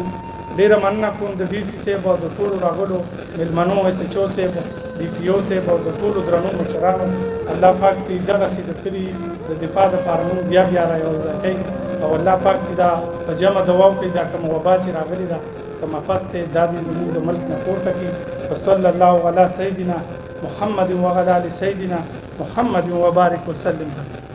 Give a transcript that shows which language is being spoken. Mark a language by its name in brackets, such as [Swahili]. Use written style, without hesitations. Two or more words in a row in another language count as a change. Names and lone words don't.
[Pashto] ډیره مننه کوم د ډي سي صاحب او د ټولو راغلو مېلمنو، ایس ایچ او صاحب، ډي پي او صاحب او د ټولو درنو مشرانو. الله پاک دې دغسې د کلي د دفاع دپاره مونږ بیا بیا را یوځای کوي. او الله پاک دې دا په جمع دوا وکړي، دا کومه وبا چې راغلې ده، کوم افت دی، دا دې زموږ د ملک نه پورته کړي. [Arabic] وصلی الله علی سیدنا محمد وعلی آل سیدنا محمد وبارک وسلم.